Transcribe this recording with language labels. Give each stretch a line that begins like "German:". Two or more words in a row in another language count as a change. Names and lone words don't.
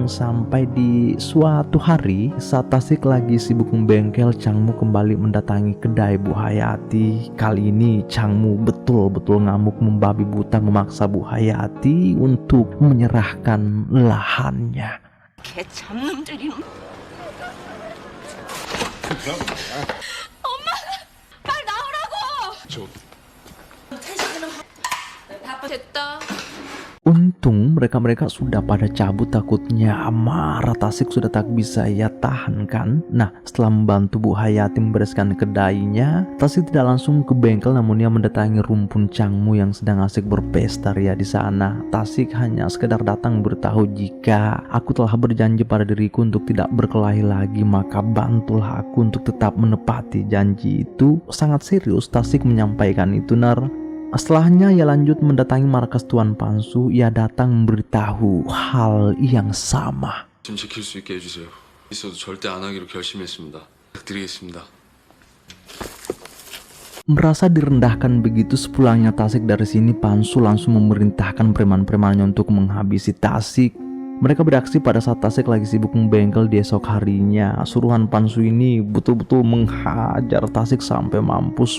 Indonesian: Sampai di suatu hari saat Tasik lagi sibuk membengkel, Changmu kembali mendatangi kedai Bu Hayati. Kali ini Changmu betul-betul ngamuk membabi buta memaksa Bu Hayati untuk menyerahkan lahannya.
Korean: 빨리 나오라고! 됐다.
Indonesian: Untung mereka sudah pada cabut, takutnya amarah Tasik sudah tak bisa ia tahan kan. Nah, setelah membantu Bu Hayati membereskan kedainya, Tasik tidak langsung ke bengkel namun ia mendatangi rumpun Changmu yang sedang asik berpesta ria di sana. Tasik hanya sekedar datang beritahu jika aku telah berjanji pada diriku untuk tidak berkelahi lagi, maka bantulah aku untuk tetap menepati janji itu. Sangat serius Tasik menyampaikan itu, Setelahnya ia lanjut mendatangi markas Tuan Pansu. Ia datang memberitahu hal yang sama.
Korean: 좀 지킬 수 있게 해주세요. 있어도 절대 안 하기로 결심했습니다. 부탁드리겠습니다.
Indonesian: Merasa direndahkan begitu, sepulangnya Tasik dari sini, Pansu langsung memerintahkan preman-premannya untuk menghabisi Tasik. Mereka beraksi pada saat Tasik lagi sibuk membengkel di esok harinya. Suruhan Pansu ini betul-betul menghajar Tasik sampai mampus.